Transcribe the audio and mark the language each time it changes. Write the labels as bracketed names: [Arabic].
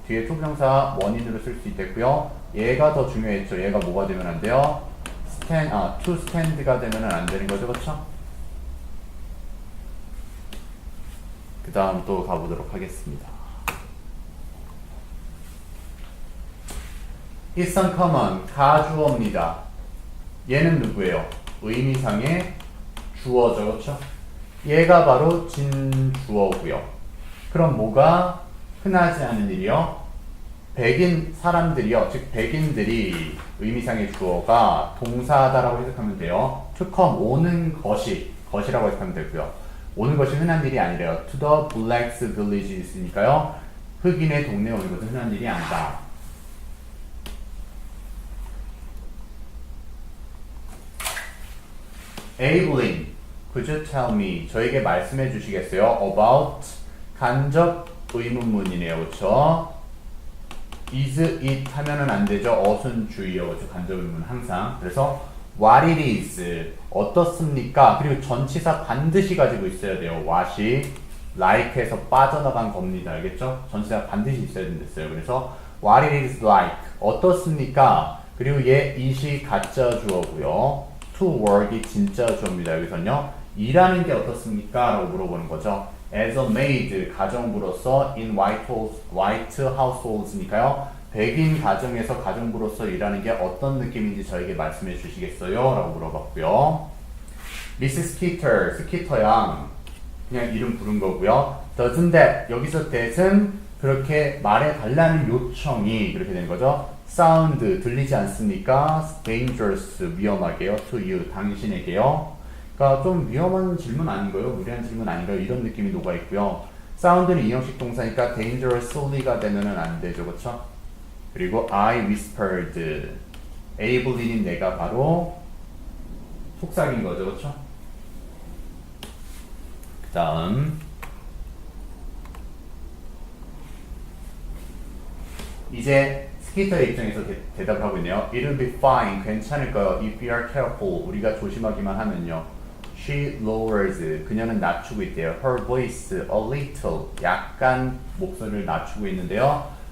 [Korean] 뒤에 투부정사 원인으로 쓸 수 있겠고요. 얘가 더 중요했죠. 얘가 뭐가 되면 안 돼요? [English] to stand [Korean] 가 되면 안 되는 거죠. 그렇죠? 그 다음 또 가보도록 하겠습니다. [English] It's uncommon, [Korean] 가주어입니다. 얘는 누구예요? 의미상의 주어죠. 그렇죠? 얘가 바로 진주어고요. 그럼 뭐가 흔하지 않은 일이요? 백인 사람들이요, 즉 백인들이 의미상의 주어가 동사다라고 해석하면 돼요. to come, 오는 것이라고 해석하면 되고요. 오는 것이 흔한 일이 아니래요. [English] to the blacks village 있으니까요. [Korean] 흑인의 동네에 오는 것은 흔한 일이 아니다. [English] Ablin, could you tell me, [Korean] 저에게 말씀해 주시겠어요? About, 간접 의문문이네요. 그렇죠? [English] is it [Korean] 하면은 안 되죠. 어순 주의어, 그렇죠? 간접 의문 항상. [English] 그래서 what it is, [Korean] 어떻습니까? 그리고 전치사 반드시 가지고 있어야 돼요. what이 like에서 빠져나간 겁니다. 알겠죠? 전치사 반드시 있어야 된댔어요. [English] 그래서 what it is like, [Korean] 어떻습니까? 그리고 얘 it이 가짜 주어고요. to work이 진짜 주어입니다. 여기서는요. 일하는 게 어떻습니까? 라고 물어보는 거죠. [English] As a maid, [Korean] 가정부로서 [English] in white households니까요. [Korean] 백인 가정에서 가정부로서 일하는 게 어떤 느낌인지 저에게 말씀해 주시겠어요? 라고 물어봤고요. Mrs. Skeeter, 스키터 양, 그냥 이름 부른 거고요. Doesn't that, 여기서 that은 그렇게 말해달라는 요청이 그렇게 되는 거죠. Sound, 들리지 않습니까? Dangerous, 위험하게요. [English] To you, [Korean] 당신에게요. 그러니까 좀 위험한 질문 아닌가요? 무리한 질문 아닌가요? 이런 느낌이 녹아있고요. 사운드는 이형식 동사니까 dangerously가 되면은 안 되죠. 그쵸? 그리고 [English] I whispered, [Korean] Ablin인 내가 바로 속삭인 거죠. 그쵸? 그 다음 이제 스키터의 입장에서 대답을 하고 있네요. [English] It'll be fine, [Korean] 괜찮을 거예요. [English] If we are careful, [Korean] 우리가 조심하기만 하면요. [English] She lowers, [Korean] 그녀는 낮추고 있대요. [English] Her voice, a little, [Korean] 약간 목소리를 낮추고 있는데요.